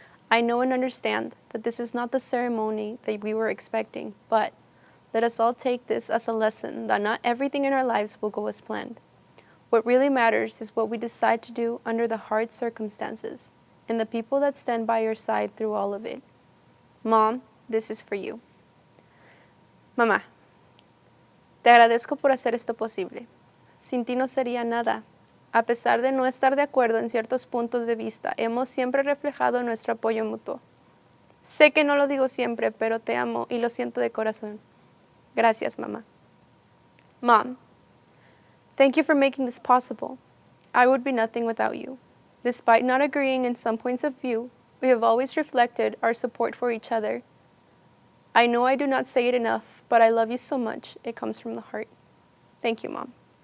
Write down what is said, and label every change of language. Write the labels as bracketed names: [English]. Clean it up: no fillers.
[English] I know and understand that this is not the ceremony that we were expecting, but let us all take this as a lesson that not everything in our lives will go as planned. What really matters is what we decide to do under the hard circumstances, and the people that stand by your side through all of it. Mom, this is for you. [Spanish] Mamá, te agradezco por hacer esto posible. Sin ti no sería nada. A pesar de no estar de acuerdo en ciertos puntos de vista, hemos siempre reflejado nuestro apoyo mutuo. Sé que no lo digo siempre, pero te amo y lo siento de corazón. Gracias, mamá. [English] Mom, thank you for making this possible. I would be nothing without you. Despite not agreeing in some points of view, we have always reflected our support for each other. I know I do not say it enough, but I love you so much. It comes from the heart. Thank you, Mom.